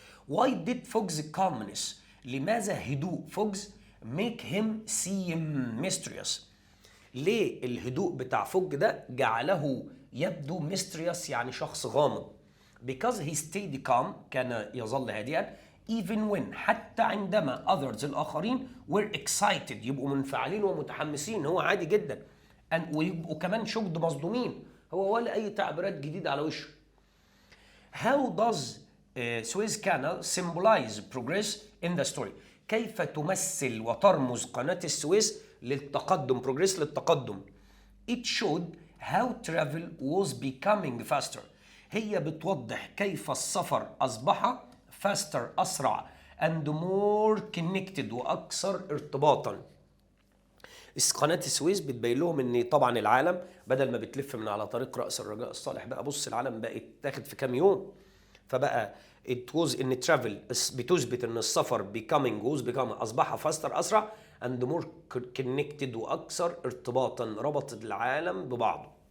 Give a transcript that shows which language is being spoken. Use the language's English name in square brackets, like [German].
[English] Why did Fogg's calmness؟ [Arabic] لماذا هدوء فوجز [English] make him seem mysterious؟ [Arabic] ليه الهدوء بتاع فوج ده جعله يبدو mysterious يعني شخص غامض؟ [English] Because he stayed calm، [Arabic] كان يظل هادئا [English] even when، [Arabic] حتى عندما others الآخرين [English] were excited، [Arabic] يبقوا منفعلين ومتحمسين، هو عادي جدا، ويبقوا كمان شجد مصدومين، هو ولا أي تعبيرات جديدة على وشه. [English] How does Suez Canal symbolize progress in the story؟ [Arabic] كيف تمثل وترمز قناة السويس للتقدم، [English] progress للتقدم. It showed how travel was becoming faster. [Arabic] هي بتوضح كيف السفر أصبح faster أسرع [English] and more connected [Arabic] وأكثر ارتباطا. قناة السويس بتبين لهم ان طبعا العالم بدل ما بتلف من على طريق رأس الرجاء الصالح، بقى بص العالم بقت تاخد في كام يوم، فبقى it was ان travel بتثبت ان السفر becoming اصبح فاستر اسرع [English] and more connected [Arabic] واكثر ارتباطا، ربط العالم ببعضه.